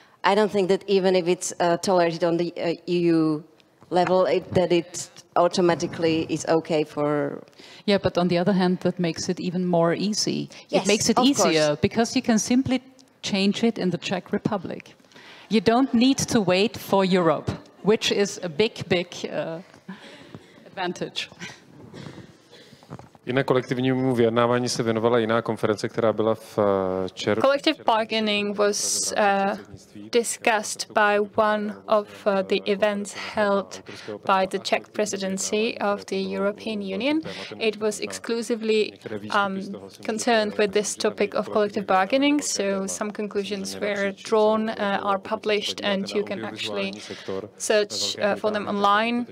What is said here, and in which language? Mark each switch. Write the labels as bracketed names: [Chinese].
[English] I don't think that even if it's tolerated on the EU level, that it automatically is okay for... Yeah, but on the other hand, that makes it even more easy. Yes, it makes it easier, because you can simply change it in the Czech Republic. You don't need to wait for Europe, which is a big advantage. [Czech] Jinak kolektivnímu vyjednávání se věnovala jiná konference, která byla v červnu. [English] Collective bargaining was discussed by one of the events held by the Czech presidency of the European Union. It was exclusively concerned with this topic of collective bargaining, so some conclusions were drawn, are published, and you can actually search for them online.